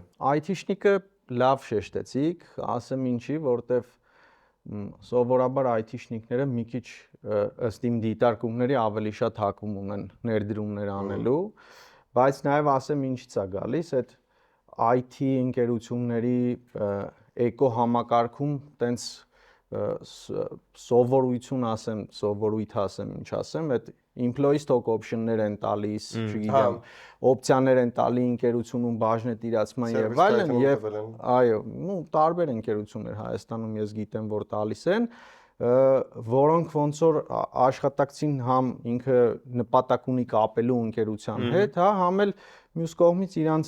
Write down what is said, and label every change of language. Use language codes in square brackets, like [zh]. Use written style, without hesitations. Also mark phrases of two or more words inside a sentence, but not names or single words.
[hy] IT-շնիկը լավ շեշտեցիք, ասեմ ինչի, որտեվ սովորաբար IT-շնիկները մի քիչ ըստ իմ դիտարկումների ավելի շատ հակում ունեն ներդրումներ անելու, բայց նաև ասեմ ինչից է գալիս, այդ IT ընկերությունների էկոհամակարգում տենց սովորույթ ասեմ, ինչ ասեմ, այդ [en] employee stock option- [hy] ներ են տալիս, չգիտեմ, օպցիաներ են տալի ընկերությունում բաժնետիրացման եւ այլն, եւ այո, տարբեր ընկերություններ Հայաստանում ես գիտեմ, որ տալիս են, որոնք ոնց որ աշխատակցին համ ինքը նպատակ ունի կապելու ընկերության հետ, հա, համ էլ մյուս կողմից իրանց